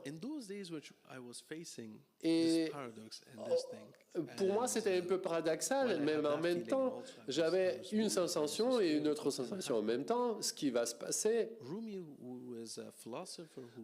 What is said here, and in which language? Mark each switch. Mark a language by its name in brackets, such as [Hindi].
[English] in those days which I was facing [French] Et [English] this paradox and this thing. [French] pour moi, c'était un peu paradoxal, mais en même temps, j'avais une sensation et une autre sensation en même temps, ce qui va se passer. [English] Rumi, who is a philosopher, who